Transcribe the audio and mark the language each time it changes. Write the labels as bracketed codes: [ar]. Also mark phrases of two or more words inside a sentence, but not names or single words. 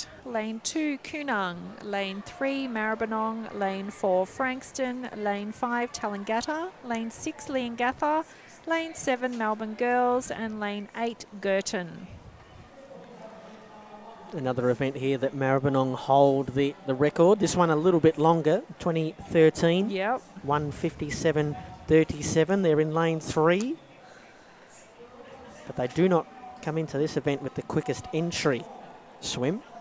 [en] Lane 2, Kunang. Lane 3, Maribyrnong. Lane 4, Frankston. Lane 5, Tallangatta. Lane 6, Leongatha. Lane 7, Melbourne Girls. And lane 8, Girton. Another event here that Maribyrnong hold the record. This one a little bit longer, 2013. Yep. 1:57.37. They're in lane 3. But they do not come into this event with the quickest entry swim.